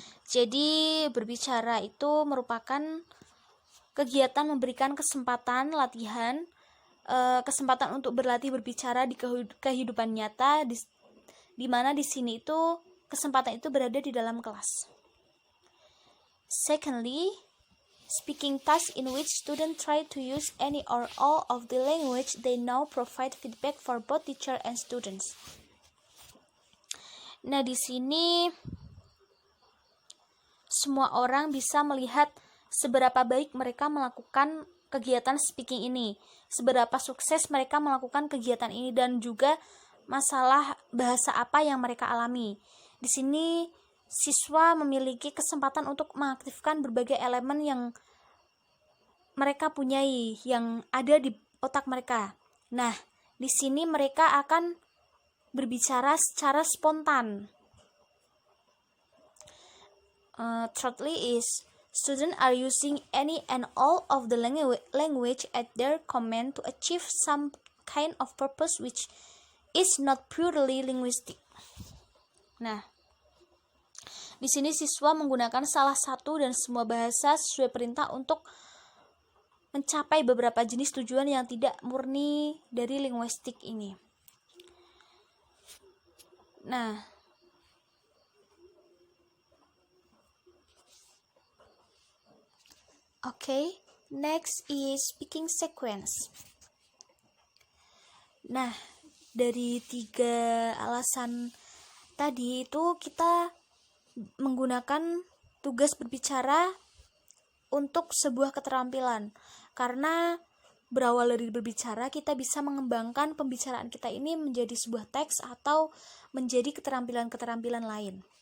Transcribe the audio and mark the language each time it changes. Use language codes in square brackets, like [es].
[id] Jadi berbicara itu merupakan kegiatan memberikan kesempatan latihan, kesempatan untuk berlatih berbicara di kehidupan nyata, di mana di sini itu kesempatan itu berada di dalam kelas. [en] Secondly, speaking task in which students try to use any or all of the language they know provide feedback for both teacher and students. [id] Nah, di sini semua orang bisa melihat seberapa baik mereka melakukan kegiatan speaking ini, seberapa sukses mereka melakukan kegiatan ini, dan juga masalah bahasa apa yang mereka alami. Di sini siswa memiliki kesempatan untuk mengaktifkan berbagai elemen yang mereka punyai, yang ada di otak mereka. Nah, di sini mereka akan berbicara secara spontan. [en] Thirdly is students are using any and all of the language at their command to achieve some kind of purpose which is not purely linguistic. [id] Nah, di sini siswa menggunakan salah satu dan semua bahasa sesuai perintah untuk mencapai beberapa jenis tujuan yang tidak murni dari linguistik ini. [en] Nah, okay, next is speaking sequence. [id] Nah, dari 3 alasan tadi itu kita menggunakan tugas berbicara untuk sebuah keterampilan. Karena berawal dari berbicara, kita bisa mengembangkan pembicaraan kita ini menjadi sebuah teks atau menjadi keterampilan-keterampilan lain.